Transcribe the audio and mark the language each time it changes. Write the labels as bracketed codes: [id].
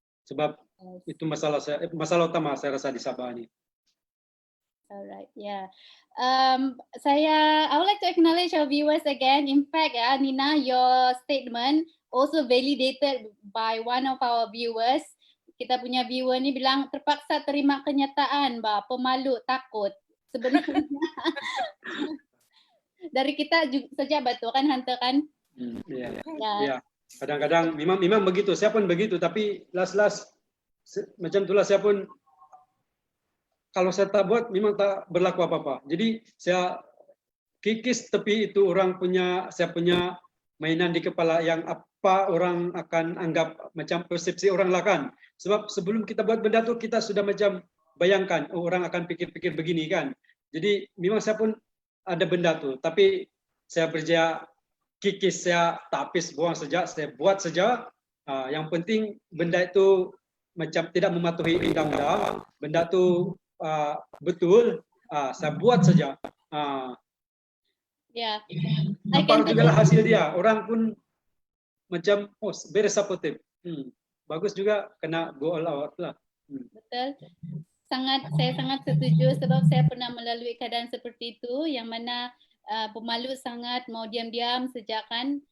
[ms] Sebab itu masalah utama saya rasa di Sabah ni. [en] Alright, yeah. I would like to acknowledge our viewers again. In fact, Nina, your statement also validated by one of our viewers. [ms] Kita punya viewer ni bilang terpaksa terima kenyataan, pemalu, takut. Sebenarnya dari kita saja betul kan, Hunter kan? Ya. Kadang-kadang memang begitu. Saya pun begitu. Tapi last macam itulah saya pun. Kalau saya tak buat, memang tak berlaku apa-apa. Jadi saya kikis tepi itu saya punya mainan di kepala yang apa orang akan anggap macam persepsi orang lah kan. Sebab sebelum kita buat benda tu, kita sudah macam bayangkan, orang akan pikir-pikir begini kan. Jadi memang saya pun ada benda tu. Tapi saya berjaya kikis, saya tak habis buang saja, saya buat saja. Yang penting benda itu macam tidak mematuhi undang-undang. Benda tu betul, saya buat saja. Nampak juga lah hasil dia. Orang pun macam [en] very supportive. [ms] Bagus juga, kena [en] go all out [ms] lah. Betul. Saya sangat setuju sebab saya pernah melalui keadaan seperti itu yang mana pemalu sangat mau diam-diam sejak kan.